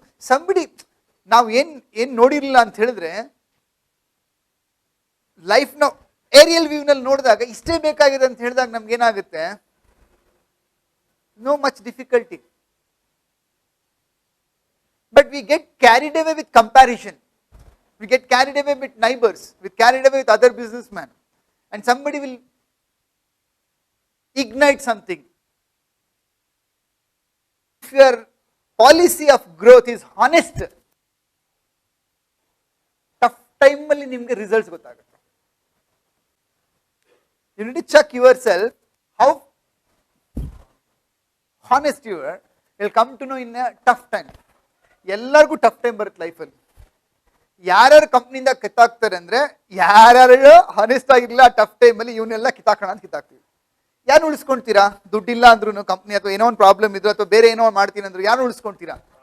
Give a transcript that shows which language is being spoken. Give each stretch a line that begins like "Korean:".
Kannada: Somebody ನಾವು ಏನ್ ನೋಡಿರಲಿಲ್ಲ ಅಂತ ಹೇಳಿದ್ರೆ, ಲೈಫ್ನ ಏರಿಯಲ್ ವ್ಯೂನಲ್ಲಿ ನೋಡಿದಾಗ ಇಷ್ಟೇ ಬೇಕಾಗಿದೆ ಅಂತ ಹೇಳಿದಾಗ ನಮ್ಗೆ ಏನಾಗುತ್ತೆ,
English: No much difficulty. But we get carried away with comparison, we get carried away with neighbours, with carried away with other business man, and somebody will ignite something. If your policy of growth is honest, tough time
Kannada: ಅಲ್ಲಿ ನಿಮಗೆ results ಗೊತ್ತಾಗುತ್ತೆ.
English: You need to check yourself how honest you are. You'll come to know in a tough time.
Kannada: ಎಲ್ಲರಿಗೂ tough time ಬರುತ್ತೆ ಲೈಫಲ್ಲಿ. ಯಾರ್ಯಾರು ಕಂಪ್ನಿಯಿಂದ ಕಿತ್ತಾಕ್ತಾರೆ ಅಂದ್ರೆ, ಯಾರ್ಯಾರು honest ಆಗಿರಲಿಲ್ಲ ಟಫ್ ಟೈಮಲ್ಲಿ ಇವನ್ನೆಲ್ಲ ಕಿತ್ತಾಕೋಣ ಅಂತ ಕಿತ್ತಾಕ್ತೀವಿ. ಯಾರು ಉಳಿಸ್ಕೊಂತೀರಾ? ದುಡ್ಡಿಲ್ಲ ಅಂದ್ರೂ ಕಂಪ್ನಿ ಅಥವಾ ಏನೋ ಒಂದು ಪ್ರಾಬ್ಲಮ್ ಇದ್ರು ಅಥವಾ ಬೇರೆ ಏನೋ ಮಾಡ್ತೀನಿ ಅಂದ್ರು ಯಾರು ಉಳಿಸ್ಕೊಂತೀರಾ?